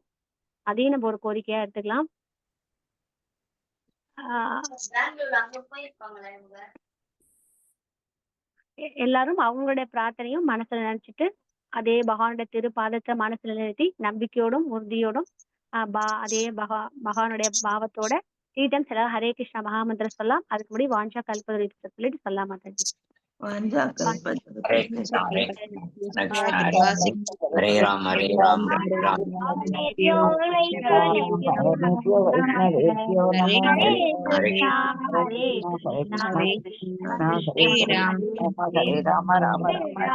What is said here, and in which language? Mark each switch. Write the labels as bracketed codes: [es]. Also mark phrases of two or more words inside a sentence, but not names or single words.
[ta] அதையும் நம்ம ஒரு கோரிக்கையா எடுத்துக்கலாம். எல்லாரும் அவங்களுடைய பிரார்த்தனையும் மனசுல நினைச்சிட்டு அதே பகவானுடைய திருப்பாதத்தை மனசுல நிறுத்தி நம்பிக்கையோடும் உறுதியோடும் அதே பகவானுடைய பாவத்தோட [en] three times [ta] எல்லாரும் ஹரே கிருஷ்ணா மகாமந்திரம் சொல்லலாம். அதுக்கு முன்னாடி வாஞ்சா கல்பதரி சொல்லிட்டு சொல்லலாம் மாதாஜி. [sa] हरे कृष्णा हरे हरे राम हरे राम राम वैष्णवेभ्यो नमः हरे कृष्णा हरे कृष्णा हरे राम हरे राम राम राम